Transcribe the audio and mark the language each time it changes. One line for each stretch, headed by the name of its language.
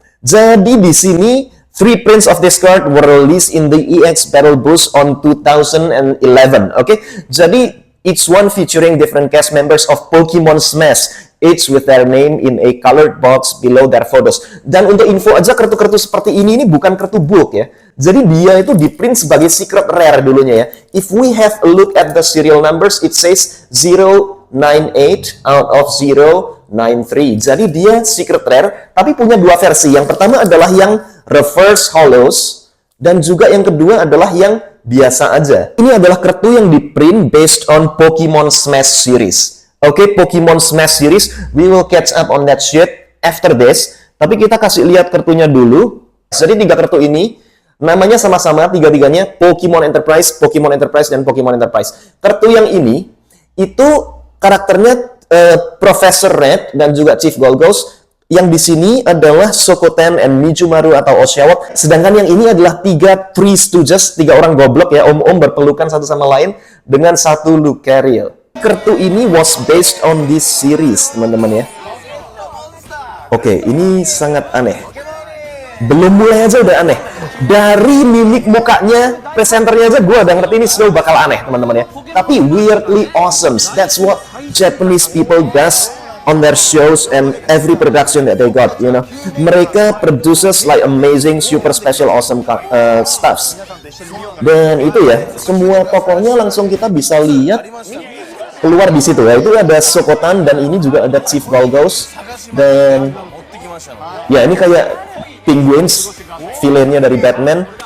Indonesian: Jadi di sini
English: 3 prints of this card were released in the EX Battle Boost on 2011.
Indonesian: Oke, jadi
English: each one featuring different cast members of Pokemon Smash, each with their name in a colored box below their photos.
Indonesian: Dan untuk info aja, kartu-kartu seperti ini bukan kartu bulk ya. Jadi dia itu di print sebagai secret rare dulunya ya.
English: If we have a look at the serial numbers, it says 098 out of 093.
Indonesian: Jadi dia secret rare, tapi punya dua versi. Yang pertama adalah yang reverse hollows, dan juga yang kedua adalah yang biasa aja. Ini adalah kartu yang di print
English: based on Pokemon Smash series. Oke, Pokemon Smash series, we will catch up on that shit after this.
Indonesian: Tapi kita kasih lihat kartunya dulu. Jadi 3 kartu ini, namanya sama-sama, tiga-tiganya Pokemon Enterprise, dan Pokemon Enterprise. Kartu yang ini, itu karakternya Professor Red dan juga Chief Golgos. Yang di sini adalah Sokotan and Mijumaru atau Oshawott. Sedangkan yang ini adalah 3 Three Stooges, 3 orang goblok ya, om-om berpelukan satu sama lain dengan 1 Lucario. Kartu ini
English: was based on this series,
Indonesian: teman-teman ya. Oke, ini sangat aneh. Belum mulai aja udah aneh. Dari mimik mukanya, presenternya aja gue udah ngerti ini slow bakal aneh, teman-teman ya.
English: Tapi weirdly awesome. That's what Japanese people does on their shows and every production that they got, you know.
Indonesian: Mereka
English: produces like amazing, super special, awesome stuffs.
Indonesian: Dan itu ya, semua tokohnya langsung kita bisa lihat keluar di situ ya. Itu ada Sokotan dan ini juga ada Chief Golgos dan ya ini kayak Penguins, villainnya dari Batman.